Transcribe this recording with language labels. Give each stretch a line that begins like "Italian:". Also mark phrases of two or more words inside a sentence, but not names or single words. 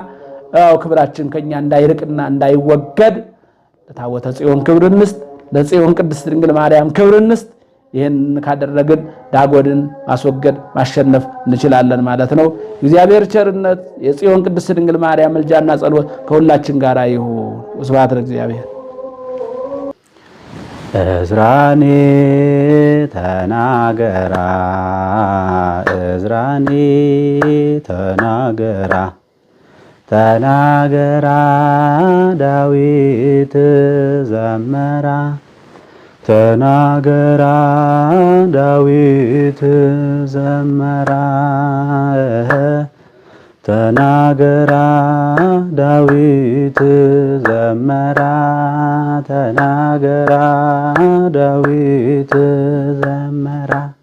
Amharic: ክብራችን ከኛ እንዳይርቅና እንዳይወገድ ለታቦተ ጽዮን ክብር እንስጥ፣ ለጽዮን ቅድስት ድንግል ማርያም ክብር እንስጥ። ይህን ካደረግን ዳጎንን ማስወገድ ማሸነፍ እንችላለን ማለት ነው። እግዚአብሔር ቸርነት የጽዮን ቅድስት ድንግል ማርያም ምልጃና ጸሎት ከሁላችን ጋር ይሁን።
Geez: ወስብሐት ለእግዚአብሔር።
Amharic: እዝራኒ ተናገራ እዝራኒ ተናገራ ተናገራ ዳዊት ዘመራ ተናገራ ዳዊት ዘመራ ተናገራ ዳዊት ዘመራ ተናገራ ዳዊት ዘመራ